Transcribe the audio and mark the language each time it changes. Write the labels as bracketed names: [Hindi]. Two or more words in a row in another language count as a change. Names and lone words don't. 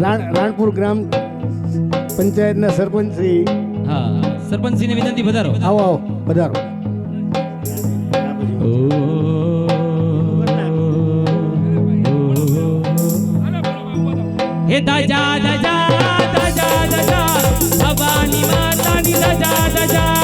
[Gujarati] રાણપુર ગ્રામ પંચાયતના સરપંચ શ્રી. [Hindi] हाँ सरपंच जी ने विनंती. पधारो. [Gujarati] આવો આવો પધારો. હે દજા દજા દજા દજા ભવાનીમાતાની દજા દજા दजा भवानी मातानी दजा दजा.